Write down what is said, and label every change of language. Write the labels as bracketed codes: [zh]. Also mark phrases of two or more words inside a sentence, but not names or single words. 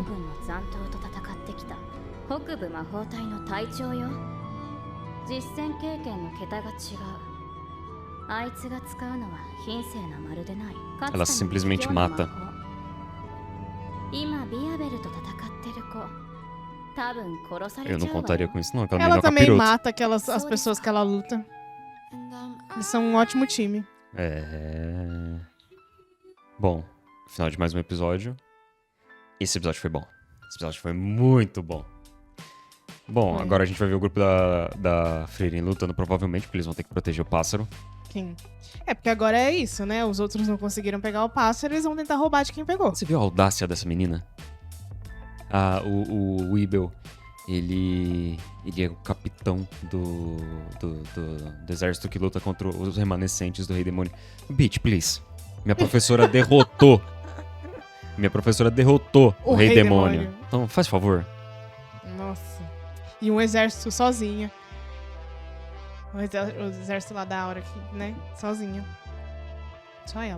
[ja] 王軍の残党と戦ってきた北部魔法隊の隊長よ。実戦経験の桁が違う。あいつが使うのは品性なまるでない。かつて [pt] Ela [ja] の [pt] simplesmente [ja] 卑怯な魔 [pt] mata. [ja] 法。今ビアベルと戦ってる子、多分殺され [pt] Eu [ja] ちゃ [pt] não [ja] うわ [pt] contaria [ja] よ。 [pt] com isso, não. Aquela Ela menina também capiroto. mata as pessoas que ela luta. Eles são um ótimo time. É. Bom, final de mais um episódio. Esse episódio foi bom. Esse episódio foi muito bom. Bom, Foi. agora a gente vai ver o grupo da Frieren lutando, provavelmente, porque eles vão ter que proteger o pássaro. Quem? É, porque agora é isso, né? Os outros não conseguiram pegar o pássaro, eles vão tentar roubar de quem pegou. Você viu a audácia dessa menina? Ah, o Weibel, ele é o capitão do exército que luta contra os remanescentes do Rei Demônio. [en] Bitch, please. [pt] Minha professora derrotou. Minha professora derrotou o Rei Demônio. Então, faz favor. Nossa. E um exército sozinha. O exército lá da Aura aqui, né? Sozinha. Só ela.